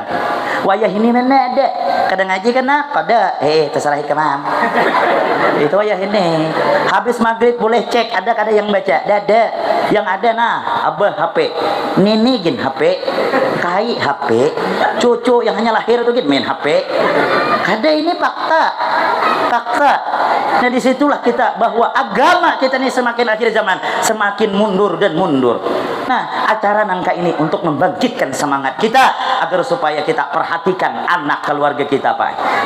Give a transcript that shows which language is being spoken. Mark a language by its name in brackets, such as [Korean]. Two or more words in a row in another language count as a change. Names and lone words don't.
[Banjar] Wayah ini mana ada? Kadang ngaji kan kada. Terserah kemam. Itu wayah ini. Habis maghrib boleh cek ada kada yang baca. Ada. Yang ada abah HP. Nini gin HP. Kai HP. Cucu yang hanya lahir tuh gin main HP. Kada ini fakta. [Indonesian] Nah disitulah kita bahwa agama kita ini semakin akhir zaman semakin mundur dan mundur. Nah acara nangka ini untuk membangkitkan semangat kita agar supaya kita perhatikan anak keluarga kita Pak.